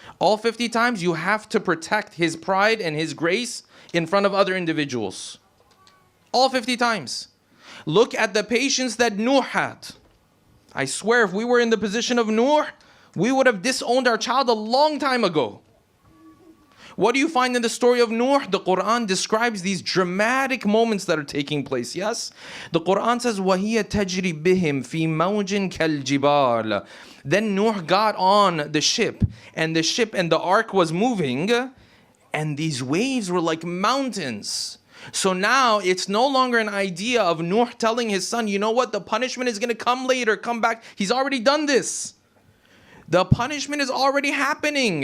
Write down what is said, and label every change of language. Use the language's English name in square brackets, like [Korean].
[English] All 50 times you have to protect his pride and his grace in front of other individuals. All 50 times. Look at the patience that Nuh had. I swear, if we were in the position of Nuh, we would have disowned our child a long time ago. What do you find in the story of Nuh? The Quran describes these dramatic moments that are taking place, yes? The Quran says, [Arabic] وَهِيَ تَجْرِي بِهِمْ فِي مَوْجٍ كَالْجِبَالِ. [English] Then Nuh got on the ship and the ark was moving, and these waves were like mountains. So now it's no longer an idea of Nuh telling his son, you know what, the punishment is going to come later, come back. He's already done this. The punishment is already happening.